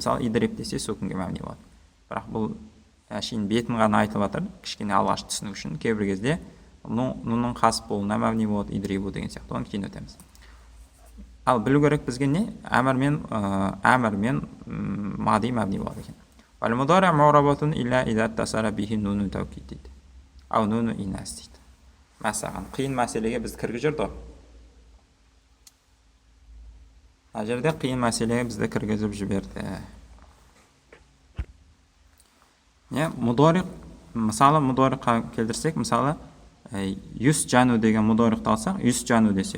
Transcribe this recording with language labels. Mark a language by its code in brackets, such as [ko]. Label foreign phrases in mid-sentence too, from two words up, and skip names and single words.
[kk] Мысалы, идриб десе сүкінге мәбни болады. Бірақ бұл әшейін бетін ғана айтылып жатыр, кішкене алғаш түсіну үшін. Кейбір кезде нұнның қасып болуына мәбни болады, идрибу деген сияқты. Оны кейін өтеміз. Ал білу керек бізге не? Әмір мен мади мәбни болады екен. [ar] والمضارع معربة إلا إذا اتصلت به نون التوكيد дейді. أو نون الإناث дейді. [kk] Мәсаған, қиын мәселеге бізді кіргізіп жүрді. Мына жерде қиын мәселеге бізді кіргізіп жіберді. Мудари, мысалы мудариқа келтірсек, мысалы юс жану деген мудариқты алсақ, юс жану десек.